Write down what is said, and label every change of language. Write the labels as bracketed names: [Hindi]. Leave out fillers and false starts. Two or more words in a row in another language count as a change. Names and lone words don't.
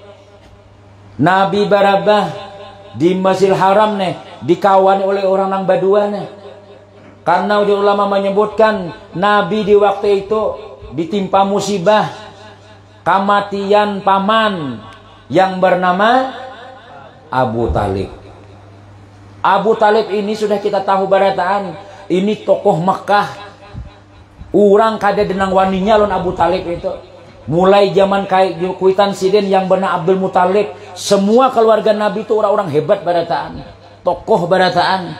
[Banjar] Nabi berabah di Masjidil Haram nih dikawani oleh orang nang badua nih. Karena ulama menyebutkan Nabi di waktu itu ditimpa musibah kematian paman yang bernama Abu Talib. Abu Talib ini sudah kita tahu barataan, ini tokoh Mekah. Orang kada denang waninya lon Abu Talib itu. Mulai zaman kuitan siden yang benar Abdul Muthalib, semua keluarga Nabi itu orang-orang hebat barataan, tokoh barataan.